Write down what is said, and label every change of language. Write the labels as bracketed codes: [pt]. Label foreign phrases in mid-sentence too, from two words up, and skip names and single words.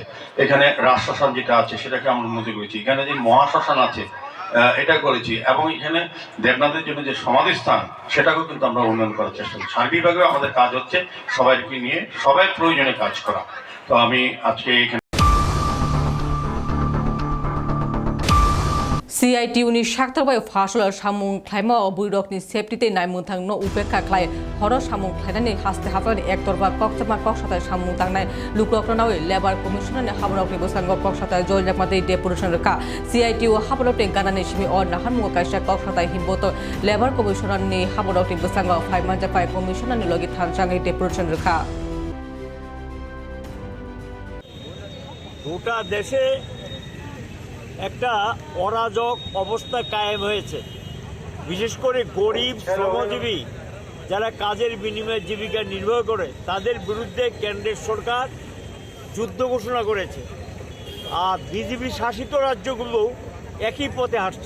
[bn] এখানে রাজশ্মশান যেটা আছে সেটাকে আমরা উন্নতি করেছি। এখানে যে মহাশ্মশান আছে এটা করেছি, এবং এখানে দেবনাথের জন্য যে সমাধিস্থান সেটাকেও কিন্তু আমরা উন্নয়ন করার চেষ্টা করি। সার্বিকভাবে আমাদের কাজ হচ্ছে সবাইকে নিয়ে সবাই প্রয়োজনে কাজ করা। তো আমি আজকে এখানে [trp] CITUनि साक्तरबाय फासल सामुं ख्लाइमा बुइरकनि सेफ्टिते नायमुं थांनो उपेक्षा ख्लाय हर सामुं ख्लायनानै हास्ते हाफानि एकतरबा कक्समा कक्साताय सामुं थांनाय लुक्रकनावै [en] labour commission [trp] हाबनावनि बोसांग कक्साताय जयलामादै डेपुटेसन रखा CITU हाबनावनि गानानि सिमि अ नाहानमुं कायसा कक्साताय हिम्बत [en] labour commission [trp] हाबनावनि बोसांग फाइमानजाफाय कमिशननि लगे थानसाङै डेपुटेसन रखा [bn] গোটা দেশে একটা অরাজক অবস্থা কায়েম হয়েছে। বিশেষ করে গরিব শ্রমজীবী যারা কাজের বিনিময়ে জীবিকা নির্বাহ করে তাদের বিরুদ্ধে কেন্দ্রের সরকার যুদ্ধ ঘোষণা করেছে, আর বিজেপি শাসিত রাজ্যগুলো একই পথে হাঁটছে।